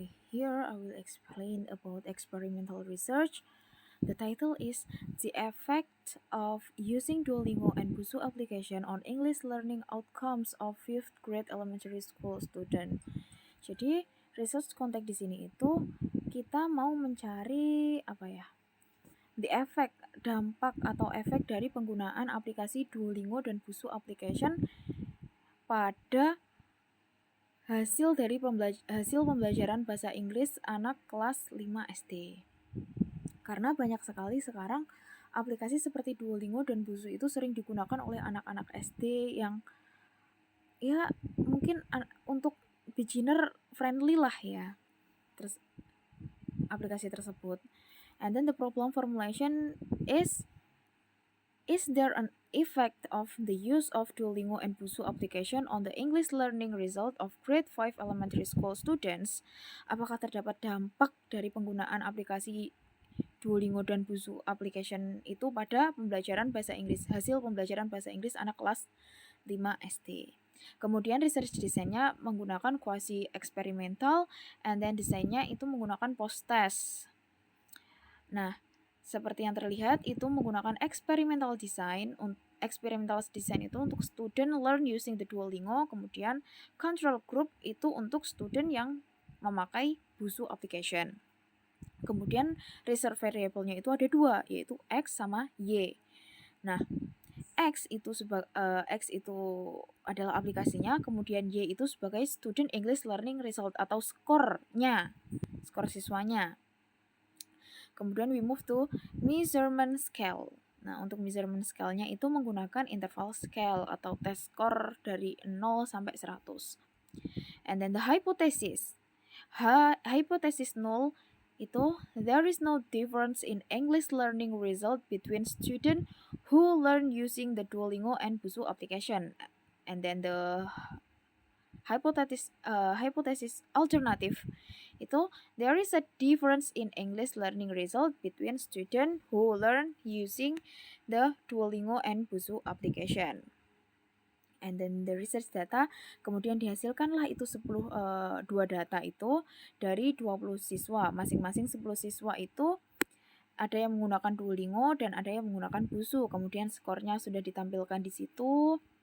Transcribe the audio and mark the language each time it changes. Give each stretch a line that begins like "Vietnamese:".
English: Here I will explain about experimental research. The title is The Effect of Using Duolingo and Busuu Application on English Learning Outcomes of 5th Grade Elementary School Student.
Indonesian: Jadi, research konteks di sini itu kita mau mencari The effect, dampak atau efek dari penggunaan aplikasi Duolingo dan Busuu Application pada hasil pembelajaran bahasa Inggris anak kelas 5 SD. Karena banyak sekali sekarang aplikasi seperti Duolingo dan Busuu itu sering digunakan oleh anak-anak SD yang ya mungkin untuk beginner friendly lah ya. Terus aplikasi tersebut.
English: And then the problem formulation is there an effect of the use of Duolingo and Busuu application on the English learning result of grade 5 elementary school students?
Indonesian: Apakah terdapat dampak dari penggunaan aplikasi Duolingo dan Busuu application itu pada hasil pembelajaran bahasa Inggris anak kelas 5 SD? Kemudian research desainnya menggunakan quasi eksperimental,
English: and then
Indonesian: desainnya itu menggunakan post test. Nah, seperti yang terlihat itu menggunakan experimental design.
English: Experimental design
Indonesian: itu untuk
English: student learn using the Duolingo,
Indonesian: kemudian
English: control group itu untuk student
Indonesian: yang memakai
English: Busuu application.
Indonesian: Kemudian reserve variable-nya itu ada dua, yaitu X sama Y. Nah, X itu adalah aplikasinya, kemudian Y itu sebagai
English: student English learning result
Indonesian: atau skornya, skor siswanya. Kemudian
English: we move to measurement scale.
Indonesian: Nah, untuk measurement scale-nya itu menggunakan interval scale atau tes skor dari 0 sampai 100.
English: And then the hypothesis. Hypothesis 0 itu there is no difference in English learning result between student who learn using the Duolingo and Busuu application. And then the hypothesis alternative itu there is a difference in English learning result between student who learn using the Duolingo and Busuu application. And then the research data,
Indonesian: kemudian dihasilkanlah itu 2 data itu dari 20 siswa. Masing-masing 10 siswa itu ada yang menggunakan Duolingo dan ada yang menggunakan Busuu. Kemudian skornya sudah ditampilkan di situ.